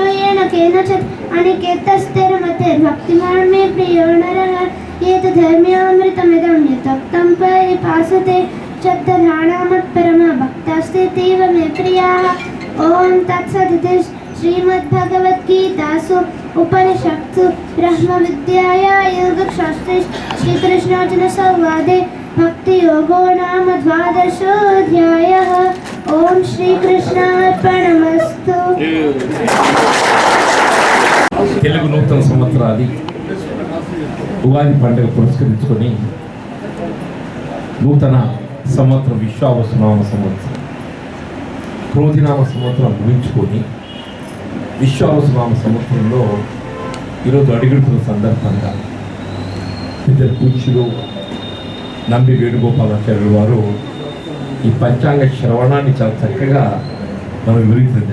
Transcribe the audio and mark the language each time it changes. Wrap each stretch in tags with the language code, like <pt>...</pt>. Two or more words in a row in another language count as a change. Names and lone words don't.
<sa>येन केनचित् अनिकेतस्थिरमतिर्भक्तिमान् मे प्रियो नरः एतद्धर्म्यामृतमिदं यतोक्तं परिपासते चत्तधानामत्परमा भक्तास्तेतीव मे प्रियाः ॐ तत्सदिति श्रीमद्भगवद्गीतासु उपनिषत्सु ब्रह्मविद्यायां योगशास्त्रे श्रीकृष्णार्जुनसंवादे भक्तियोगो नाम द्वादशोऽध्यायः ॐ श्रीकृष्णार्पणमस्तु।</sa> <te>తెలుగు నూతన సంవత్సరాది ఉగాది పండుగ పురస్కరించుకొని నూతన సంవత్సరం విశ్వావసునామ సంవత్సరం క్రోధినామ సంవత్సరం ముగించుకొని విశ్వావసునామ సంవత్సరంలో ఈరోజు అడుగుతున్న సందర్భంగా ఇద్దరు పూజ్యులు నంబి వేణుగోపాలాచార్యులు వారు ఈ పంచాంగ శ్రవణాన్ని చాలా చక్కగా మనం వివరించింది.</te>